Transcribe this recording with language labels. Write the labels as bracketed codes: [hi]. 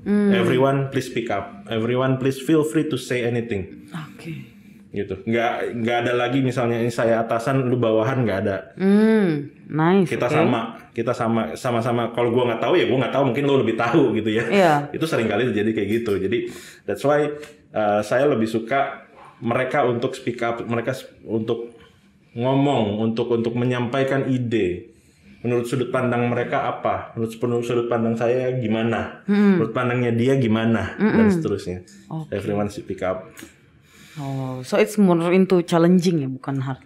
[en] Everyone please speak up. Everyone please feel free to say anything. [id] Gitu. Nggak ada lagi misalnya ini saya atasan, lu bawahan, nggak ada. [en] Nice. [id] Kita sama-sama. Kalau gue nggak tahu ya gue nggak tahu, mungkin lu lebih tahu gitu ya. Itu sering kali terjadi kayak gitu. Jadi [en] that's why [id] saya lebih suka mereka untuk speak up, mereka untuk ngomong, untuk menyampaikan ide. menurut sudut pandang mereka apa, menurut sudut pandang saya gimana, menurut pandangnya dia gimana, dan seterusnya. [en] Everyone should pick up. Oh, so it's more into challenging ya, bukan hard.